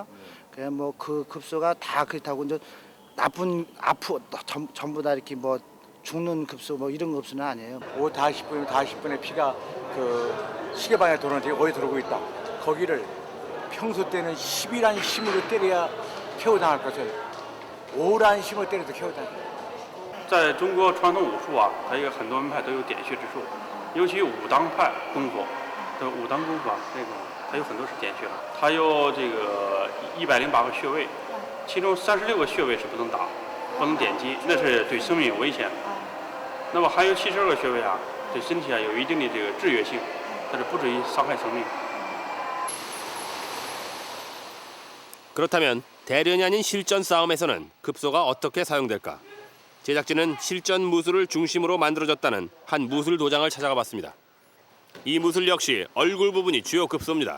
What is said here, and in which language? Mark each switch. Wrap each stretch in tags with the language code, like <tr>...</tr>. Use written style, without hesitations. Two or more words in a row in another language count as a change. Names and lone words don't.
<ko>그냥 뭐 그 급소가 다 그렇다고 이제 나쁜 전부 다 이렇게 뭐 죽는 급소 뭐 이런 급소는 아니에요. 5 다 10분의 피가 그 시계방에 도는데 어디 들어오고 있다. 거기를 평소 때는 10이란 힘으로 때려야 KO 당할 것을 5란 힘으로 때려도 KO 당해요.</ko> <zh>在中国传统武术啊，它一个很多门派都有点穴之术，尤其武当派功夫，这个武当功夫啊，这个它有很多是点穴的，它有这个108个穴位，其中36个穴位是不能打，不能点击，那是对生命有危险的。那么还有72个穴位啊，对身体啊有一定的这个制约性，但是不至于伤害生命。</zh> <ko>그렇다면 대련이 아닌 실전 싸움에서는 급소가 어떻게 사용될까? 제작진은 실전 무술을 중심으로 만들어졌다는 한 무술 도장을 찾아가 봤습니다. 이 무술 역시 얼굴 부분이 주요 급소입니다.</ko>